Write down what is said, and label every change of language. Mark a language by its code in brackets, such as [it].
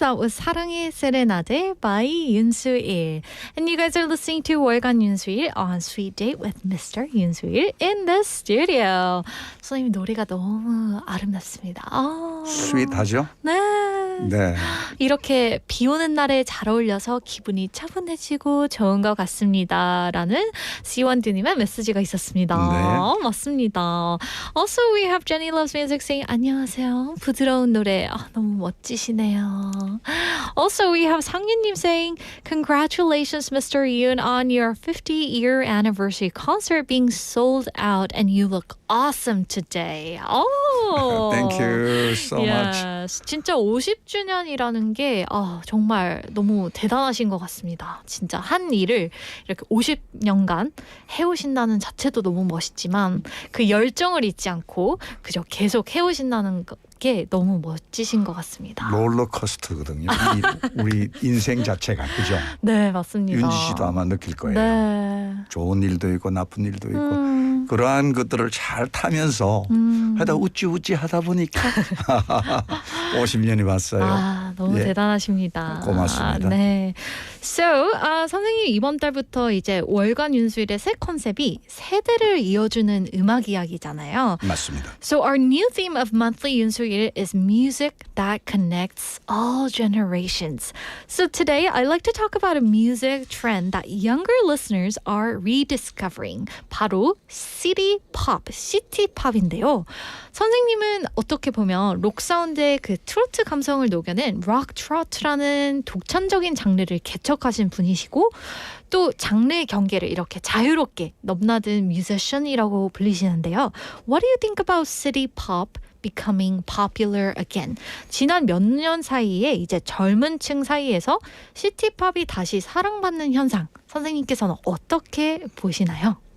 [en] That was 사랑의 세레나데 by Yoon Soo Il. And you guys are listening to 월간 윤수일 on Sweet Date with Mr. 윤수일 in the studio. [ko] 선생님 노래가 너무 아름답습니다. 스윗하죠? 네. 네. 이렇게 비 오는 날에 잘 어울려서 기분이 차분해지고 좋은 것 같습니다. 라는 C1D님의 메시지가 있었습니다. 네. 맞습니다. [en] Also, we have Jenny Loves Music saying [ko] 안녕하세요. 부드러운 노래 너무 멋지시네요. [en] Also, we have 상윤님 saying congratulations, Mr. Yoon, on your 50-year anniversary concert being sold out and you look awesome today. Oh, Thank you so much. [ko] 진짜 50주년이라는 게 정말 너무 대단하신 것 같습니다. 진짜 한 일을 이렇게 50년간 해오신다는 자체도 너무 멋있지만 그 열정을 잊지 않고 그저 계속 해오신다는 게 너무 멋지신 것 같습니다. 롤러코스터거든요. 우리 인생 자체가 그죠? 네, 맞습니다. 윤지 씨도 아마 느낄 거예요. 네. 좋은 일도 있고 나쁜 일도 있고 그러한 것들을 잘 타면서 하다 우찌우찌 하다 보니까 50년이 왔어요. 너무 대단하십니다. 고맙습니다. 네. [en] So, [ko] 선생님 이번 달부터 이제 월간 윤수일의 새 컨셉이 세대를 이어주는 음악 이야기잖아요. 맞습니다. [en] So our new theme of monthly 윤수일 is music that connects all generations. So today I'd like to talk about a music trend that younger listeners are rediscovering. [ko] 바로 city pop, city pop인데요. 선생님은 어떻게 보면 록 사운드의 그 트로트 감성을 녹여낸 록 트로트라는 독창적인 장르를 개척하신 분이시고 또 장르의 경계를 이렇게 자유롭게 넘나든 뮤지션이라고 불리시는데요. [en] What do you think about city pop becoming popular again? [ko] 지난 몇 년 사이에 이제 젊은 층 사이에서 시티팝이 다시 사랑받는 현상 선생님께서는 어떻게 보시나요?